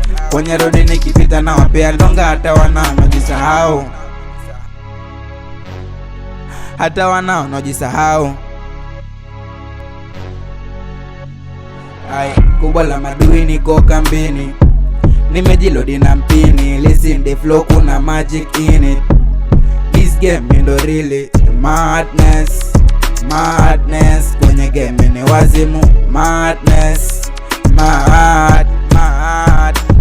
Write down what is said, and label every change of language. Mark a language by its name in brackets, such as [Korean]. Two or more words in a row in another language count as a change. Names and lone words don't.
[Swahili] Kwenye rodi nikipita na wapea ndonga hata wana wanajisahau. Hata wana wanajisahau. Ai, kubwa la madui niko kambini. Nimejilodi na mpini. [English] Listen the flow, kuna magic in it. This game ndo really madness. Madness. [Swahili] Kwenye game ni wazimu. [English] Madness. Mad, mad.